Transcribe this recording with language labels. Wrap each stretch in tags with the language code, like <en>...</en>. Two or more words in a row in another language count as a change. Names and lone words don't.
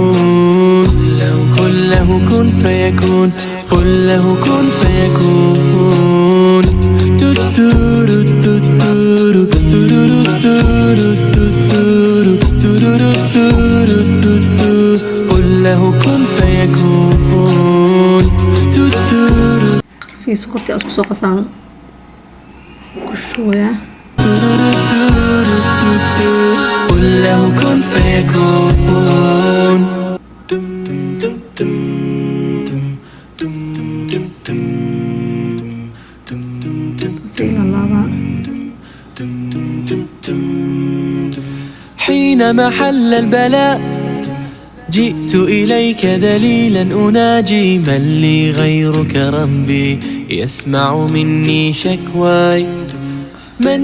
<ar>قل له كن فيكون قل له كن فيكون قل له كن فيكون</ar> <so>qarfihii sokortii isku soo qasaan ku shubayaa</so> <ar>قل له كن فيكون</ar> <so>sida laba</so> <ar>حين محل البلاء جئت إليك ذليلا أناجي من لي غيرك ربي يسمع مني شكواي من</ar>